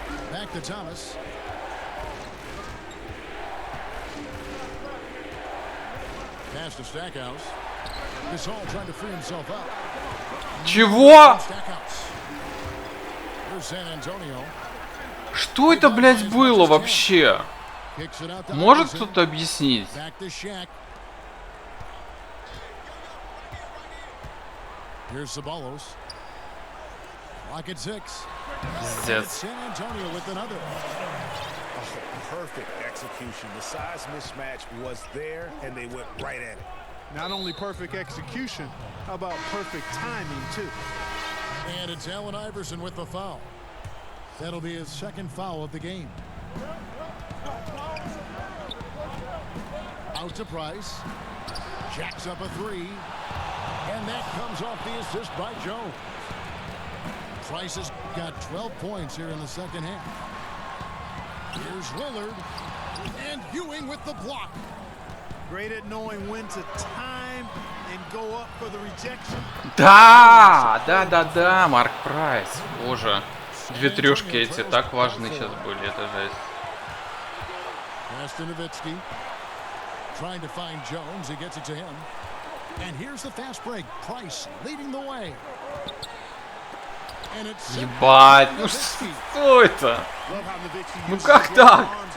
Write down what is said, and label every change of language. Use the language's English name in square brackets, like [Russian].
[English] Back to Thomas. Pass to Stackhouse. Gasol trying to free himself up. [Russian] Чего? [English] Stackhouse. Here's San Antonio. [Russian] Что это, блядь, было вообще? [English] Kicks it out to [Russian] Может [English] Iverson. [Russian] кто-то объяснить? [English] Back to Shaq. Here's Sabalos. Lock at 6. [Russian] Пиздец. [English] San Antonio with another. Oh, perfect execution. The size mismatch was there, and they went right at it. Not only perfect execution, how about perfect timing, too? And it's Allen Iverson with the foul. That'll be his second foul of the game. Out to Price. Jacks up a 3. And that comes off the assist by Jones. Price has got 12 points here in the second half. Here's Lillard. And Ewing with the block. Great at knowing when to time and go up for the rejection. [Russian] Да, Марк Прайс. Боже. Две трешки эти так важны сейчас были, это жесть. [English] Nowitzki trying to find Jones. He gets it to him. And here's the fast break. Price leading the way. And it's [Russian] Ебать, ну что это? Ну как так?